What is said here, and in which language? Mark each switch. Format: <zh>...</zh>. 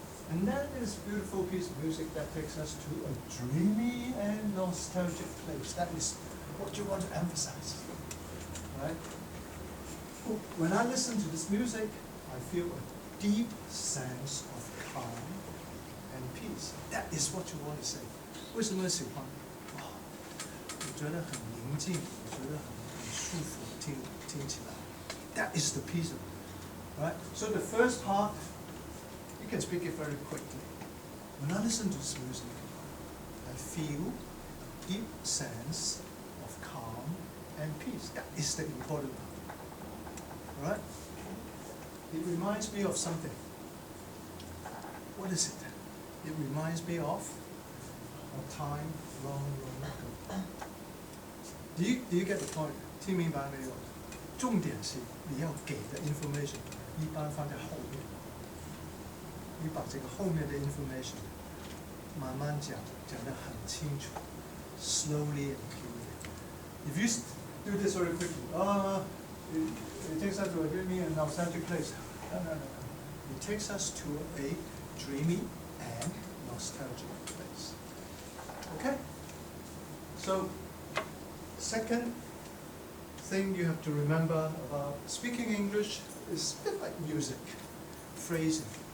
<en>And that is a beautiful piece of music that takes us to a dreamy and nostalgic place. That is what you want to emphasize. Right? When I listen to this music, I feel a deep sense of calm and peace. That is what you want to say.</en> <zh>为什么喜欢？哇，我觉得很宁静，我觉得很舒服，听起来。</zh> <en>That is the piece of it. Right? So the first part, you can speak it very quickly. When I listen to this music, I feel a deep sense of calm and peace. That is the important part. Right? It reminds me of something. What is it? It reminds me of a time long ago. Do you get the point? 听明白没有？</en> <zh>重点是你要给的 information 一般放在后面。你把这个后面的 information 慢慢讲得很清楚 ， slowly and clearly.</zh> <en>If you do this very quickly, it takes us to a dreamy and nostalgic place. No. It takes us to a dreamy and nostalgic place. Okay? So, second thing you have to remember about speaking English is a bit like music, phrasing.</en>